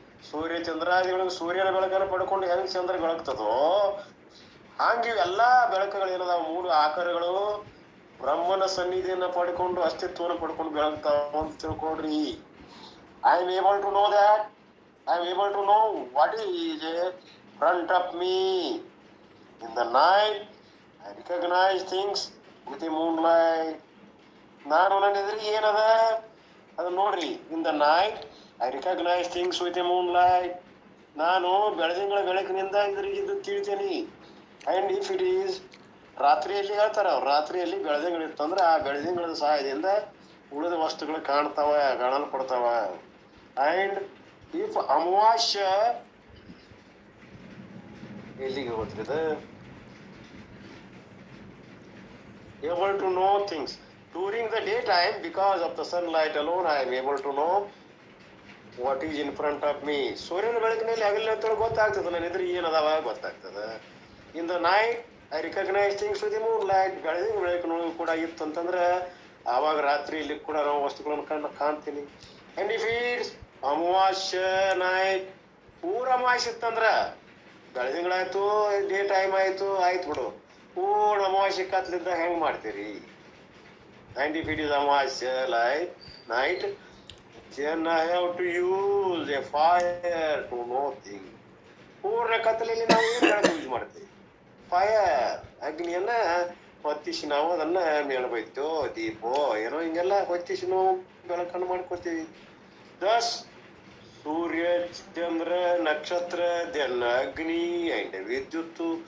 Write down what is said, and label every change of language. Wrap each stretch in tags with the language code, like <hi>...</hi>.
<kn>ಸೂರ್ಯ ಚಂದ್ರಾದಿಗಳು ಸೂರ್ಯನ ಬೆಳಕನ್ನು ಪಡ್ಕೊಂಡು ಹೆಂಗ್ ಚಂದ್ರ ಬೆಳಗ್ತದೋ ಹಂಗ ಇವೆಲ್ಲಾ ಬೆಳಕುಗಳು ಏನದಾವ, ಮೂರು ಆಕಾರಗಳು ಬ್ರಹ್ಮನ ಸನ್ನಿಧಿಯನ್ನ ಪಡ್ಕೊಂಡು ಅಸ್ತಿತ್ವವನ್ನು ಪಡ್ಕೊಂಡು ಬೆಳಗ್ತಾವ ಅಂತ ತಿಳ್ಕೊಡ್ರಿ.</kn> <en>I am able to know that. I am able to know what is in front of me. In the night, I recognize things with the moonlight.</en> <kn>ನಾನು ನನ್ನ ಎದುರಿಗೆ ಏನದ ಅದು ನೋಡ್ರಿ.</kn> <en>In the night I recognize things with a moonlight.</en> <kn>ನಾನು ಬೆಳದಿಂಗಳ ಬೆಳಕಿನಿಂದ ಎದುರಿಗಿದ್ದು ತಿಳಿತೇನೆ.</kn> <en>and if it is</en> <kn>ರಾತ್ರಿಯಲ್ಲಿ ಹೇಳ್ತಾರ ಅವ್ರು, ರಾತ್ರಿಯಲ್ಲಿ ಬೆಳದಿಂಗಳಿತ್ತಂದ್ರೆ ಆ ಬೆಳದಿಂಗಳ ಸಹಾಯದಿಂದ ಉಳಿದ ವಸ್ತುಗಳು ಕಾಣಲ್ಪಡ್ತಾವ.</kn> <en>and if ಅಮಾವಾಸ್ಯ</en> <kn>ಎಲ್ಲಿಗೆ ಹೋಗ್ತದ,</kn> <en>able to know things during the daytime because of the sunlight alone. I am able to know what is in front of me.</en> <kn>ಸೂರ್ಯನ ಬೆಳಕಿನಲ್ಲಿ ಹಗಲಿನ ಗೊತ್ತಾಗ್ತದೆ ನನ್ನ ಎದುರು ಏನದಾವ ಗೊತ್ತಾಗ್ತದೆ.</kn> <en>In the night I recognize things with the moonlight.</en> <kn>ಬೆಳದಿಂಗಳ ಬೆಳಕಿನೊಳಗೆ ಕೂಡ ಇತ್ತಂತಂದ್ರೆ ಆವಾಗ ರಾತ್ರಿಯಲ್ಲಿ ಕೂಡ ನಾವು ವಸ್ತುಗಳನ್ನು ಕಾಣ್ತೀನಿ.</kn> <en>and if it's amavasya night,</en> <kn>ಪೂರ ಅಮಾವಾಸ್ಯ ಇತ್ತಂದ್ರ ಬೆಳದಿಂಗಳಾಯ್ತು ಡೇ ಟೈಮ್ ಆಯ್ತು ಬಿಡು, ಪೂರ್ಣ ಅಮಾವಾಸ್ಯ ಕತ್ಲಿದ್ದ ಹೆಂಗ್ ಮಾಡ್ತೀರಿ?</kn> <en>And if it is</en> <kn>ಅಮಾವಾಸ್ಯ</kn> <en>night, then I have to use a fire to know things.</en> <kn>ಪೂರ್ಣ ಕತ್ತಲಲ್ಲಿ ನಾವು ಏನು ಯೂಸ್ ಮಾಡ್ತೀವಿ? ಫೈರ್, ಅಗ್ನಿಯನ್ನ ಹೊತ್ತಿಸಿ ನಾವು ಅದನ್ನ ಮೇಣಬೈತೋ ದೀಪೋ ಏನೋ ಹಿಂಗೆಲ್ಲ ಹೊತ್ತಿಸಿ ನಾವು ಬೆಳಕನ್ನು ಮಾಡ್ಕೊತೀವಿ. ದಸ್ ಸೂರ್ಯ ಚಂದ್ರ ನಕ್ಷತ್ರ ದೆನ್ ಅಗ್ನಿ ಅಂಡ್ ವಿದ್ಯುತ್.</kn>